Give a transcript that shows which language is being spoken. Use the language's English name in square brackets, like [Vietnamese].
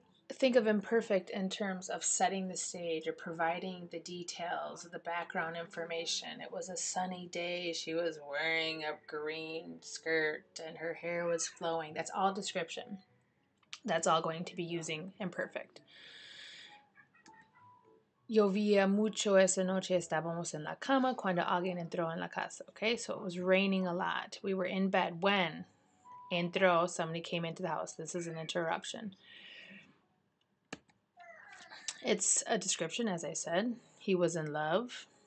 [English] Think of imperfect in terms of setting the stage or providing the details, the background information. It was a sunny day. She was wearing a green skirt and her hair was flowing. That's all description. That's all going to be using imperfect. [Spanish] Llovía mucho esa noche, estábamos en la cama cuando alguien entró en la casa. [English] Okay, so it was raining a lot. We were in bed when entró, somebody came into the house. This is an interruption. It's a description, as I said. He was in love.